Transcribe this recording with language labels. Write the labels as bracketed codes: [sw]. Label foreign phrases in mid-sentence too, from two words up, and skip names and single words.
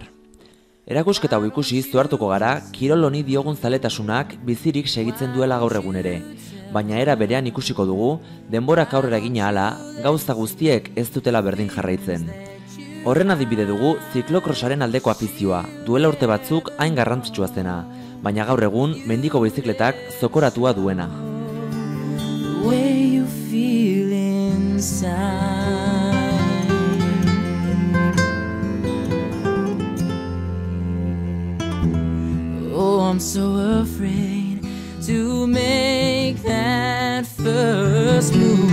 [eu] Erakusketa hau ikusi zuhartuko gara, kirol honi diogun zaletasunak bizirik segitzen duela gaur egun ere, baina era berean ikusiko dugu, denborak aurrera egina hala, gauza guztiek ez dutela berdin jarraitzen. Horren adibide dugu ziklokrosaren aldeko afizioa, duela urte batzuk hain garrantzitsua zena, baina gaur egun mendiko bizikletak zokoratua duena. [en] Oh, I'm so afraid to make that first move.